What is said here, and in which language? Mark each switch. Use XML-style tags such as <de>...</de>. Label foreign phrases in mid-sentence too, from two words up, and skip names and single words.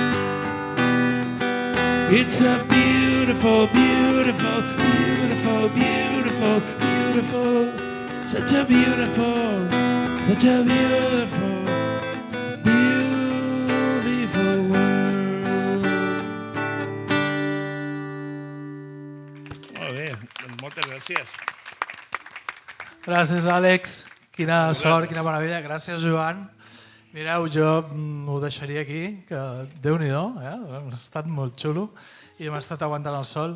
<en>It's a beautiful, beautiful, beautiful, beautiful, beautiful. Such a beautiful, such a beautiful, beautiful world.</en> <ca>Molt bé, doncs moltes gràcies. Gràcies, Àlex. Quina sort, quina meravella. Gràcies, Joan. Mireu, jo ho deixaria aquí, que Déu-n'hi-do, ha estat molt xulo i hem estat aguantant el sol.</ca>